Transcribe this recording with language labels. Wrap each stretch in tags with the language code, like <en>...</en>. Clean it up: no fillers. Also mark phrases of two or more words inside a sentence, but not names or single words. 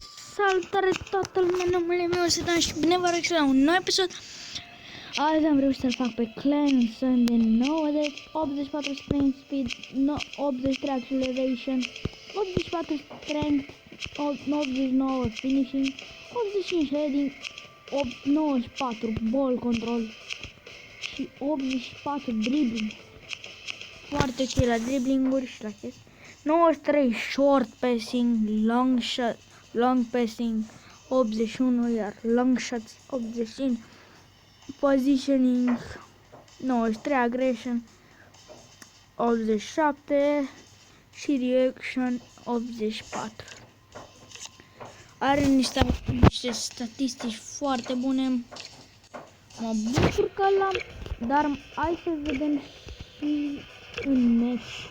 <ro>Salutare toată lumea, numele meu este Dan și bine vă arăt la un nou episod. Azi am reușit să-l fac pe Clemson de 90, 84</ro> <en>sprint speed, 83 acceleration, 84 strength, 89 finishing, 85 heading, 94 ball control</en> <ro>și 84 dribbling. Foarte ok la dribbling-uri și la chestii.</ro> <en>93 short passing, long shot, long passing 81, iar long shots 85, positioning 93, aggression 87 și reaction 84.</en> <ro>Are niște statistici foarte bune. Mă bucur că l-am, dar hai să vedem și în match.</ro>